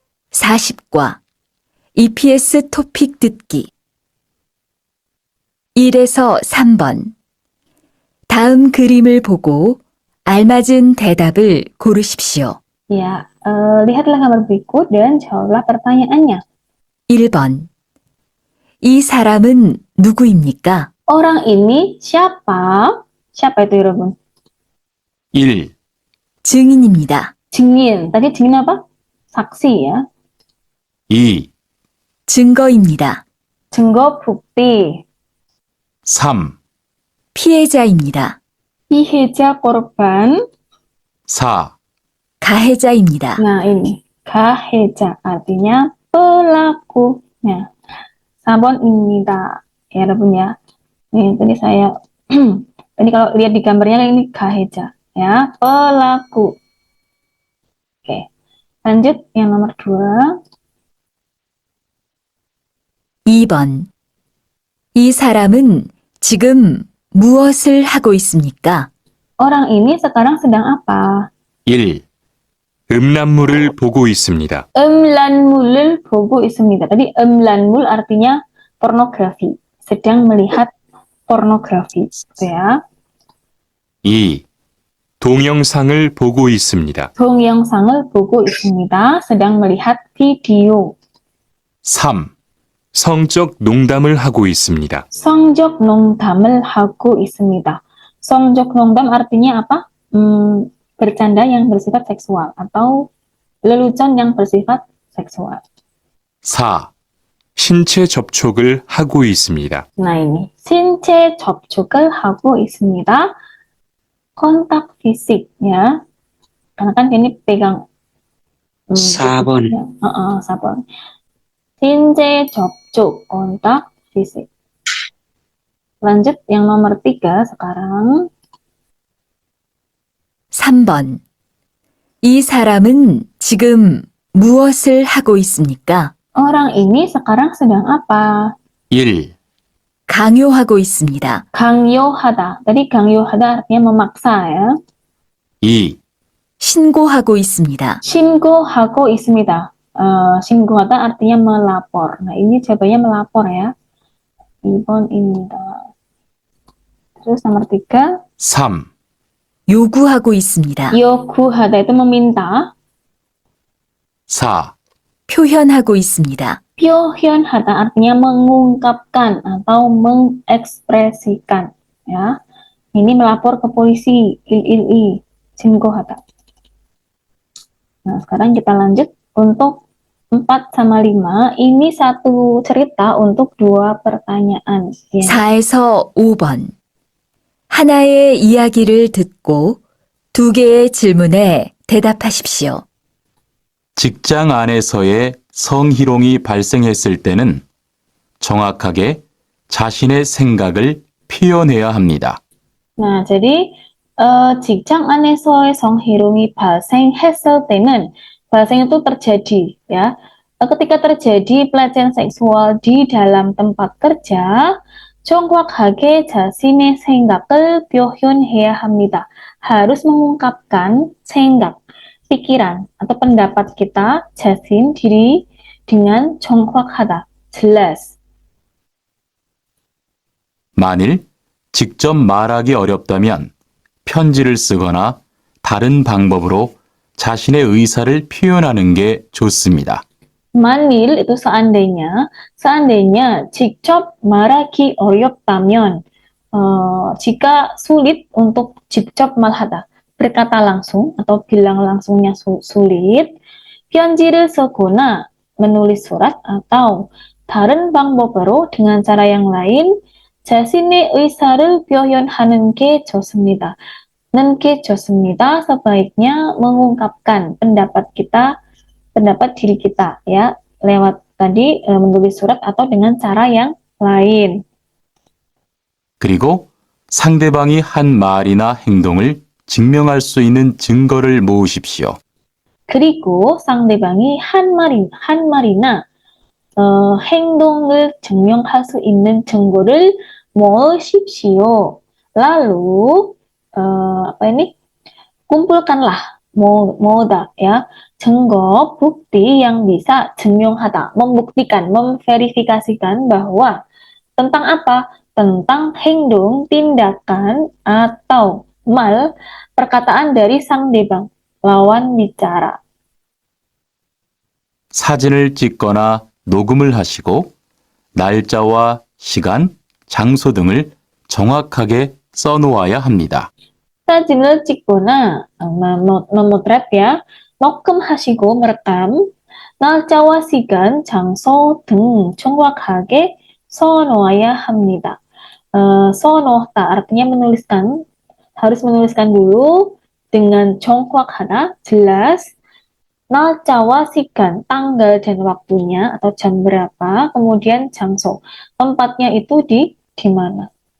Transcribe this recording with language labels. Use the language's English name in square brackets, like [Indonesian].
[Korean] 40과 EPS 토픽 듣기 1에서 3번 다음 그림을 보고 알맞은 대답을 고르십시오. [Indonesian] Ya, lihatlah gambar berikut dan jawablah pertanyaannya. [Korean] 1번 이 사람은 누구입니까? [Indonesian] Orang ini siapa? Siapa itu, Rebun? [Korean] 1. 증인입니다. [Indonesian] 증인. Tadi 증인 apa? Saksi ya. [Korean] 2. 증거입니다. [Indonesian] 증거, bukti. [Korean] 3. 피해자입니다. [Indonesian] Piheja, korban. [Korean] 4. 가해자입니다. [Indonesian] Nah, ini. Gaheja, artinya pelakunya. Sabon입니다. Ya, Rebun ya. Nih, tadi saya, tadi kalau lihat di gambarnya ini gaheja. Ya, pelaku. Oke. Lanjut, yang nomor 2. [Korean] 2번 이 사람은 지금 무엇을 하고 있습니까? [Indonesian] Orang ini sekarang sedang apa? [Korean] 1. 음란물을 보고 있습니다. Emlanmulul bogo ismida. [Indonesian] Tadi emlanmul artinya pornografi. Sedang melihat pornografi. Gitu ya. [Korean] 2. 동영상을 보고 있습니다. 동영상을 보고 있습니다. [Indonesian] sedang melihat video. [Korean] 3. 성적 농담을 하고 있습니다. 성적 농담을 하고 있습니다. 성적 농담 [Indonesian] artinya apa? Bercanda yang bersifat seksual atau lelucon yang bersifat seksual. [Korean] 4. 신체 접촉을 하고 있습니다. [Indonesian] Nah ini, [Korean] 신체 접촉을 하고 있습니다. [Indonesian] Kontak fisik ya. Karena kan ini pegang sabun. ya. Sabun. [Korean] 신체 접촉, [Indonesian] kontak fisik. Lanjut yang nomor 3 sekarang. [Korean] 3번 이 사람은 지금 무엇을 하고 있습니까? [Indonesian] Orang ini sekarang sedang apa? [Korean] 1. 강요하고 있습니다. 강요하다. [Indonesian] Tadi [Korean] 강요하다 [Indonesian] artinya memaksa ya. [Korean] 2. 신고하고 있습니다. 신고하고 있습니다. 신고하다 [Indonesian] artinya melapor. Nah, ini jawabannya melapor ya. [Korean] 2번입니다. [Indonesian] Terus nomor 3. [Korean] 3. 요구하고 있습니다. 요구하다 [Indonesian] itu meminta. [Korean] 4. 표현하고 있습니다. 표현하다 [Indonesian] artinya mengungkapkan atau mengekspresikan ya. Ini melapor ke polisi, il [Korean] 신고하다. [Indonesian] Nah, sekarang kita lanjut untuk 4 sama 5. Ini satu cerita untuk 2 pertanyaan. Ya. [Korean] 4에서 5번 하나의 이야기를 듣고 2개의 질문에 대답하십시오. 직장 안에서의 성희롱이 발생했을 때는 정확하게 자신의 생각을 표현해야 합니다. Nah, jadi 직장 안에서의 성희롱이 발생했을 때는 발생 [Indonesian] itu terjadi ya. Ketika terjadi pelecehan seksual di dalam tempat kerja, [Korean] 정확하게 자신의 생각을 표현해야 합니다. [Indonesian] Harus mengungkapkan 생각, pikiran atau pendapat kita, 자신, diri dengan 정확하다, jelas. [Korean] 만일 직접 말하기 어렵다면 편지를 쓰거나 다른 방법으로 자신의 의사를 표현하는 게 좋습니다. [Indonesian] Manil itu seandainya [Korean] 직접 말하기 어렵다면, [Indonesian] jika sulit untuk [Korean] 직접 말하다, [Indonesian] berkata langsung atau bilang langsungnya sulit, [Korean] 편지를 쓰거나 [Indonesian] menulis surat atau [Korean] 다른 방법으로 [Indonesian] dengan cara yang lain, [Korean] 자신의 의사를 표현하는 게 좋습니다. [Indonesian] Sebaiknya mengungkapkan pendapat kita, pendapat diri kita ya, lewat tadi menulis surat atau dengan cara yang lain. [Korean] 그리고 상대방이 한 말이나 행동을 증명할 수 있는 증거를 모으십시오. 그리고 상대방이 한 말이나 행동을 증명할 수 있는 증거를 모으십시오. [Indonesian] Lalu apa ini? Kumpulkanlah, moda ya, 증거, bukti yang bisa 증명하다, membuktikan, memverifikasikan bahwa tentang apa? Tentang 행동, tindakan atau mal perkataan dari sang debang, lawan bicara. [Korean] 사진을 찍거나 녹음을 하시고 날짜와 시간, 장소 등을 정확하게 써놓아야 합니다. 사진을 찍거나 [Indonesian] memotret ya, [Korean] 녹음하시고 [Indonesian] merekam, [Korean] 날짜와 시간, 장소 등 정확하게 써놓아야 합니다. 써놓다 [Indonesian] artinya menuliskan, harus menuliskan dulu dengan 정확하다, jelas. [Korean] 날짜와 시간, [Indonesian] tanggal dan waktunya atau jam berapa, kemudian 장소, tempatnya itu di mana.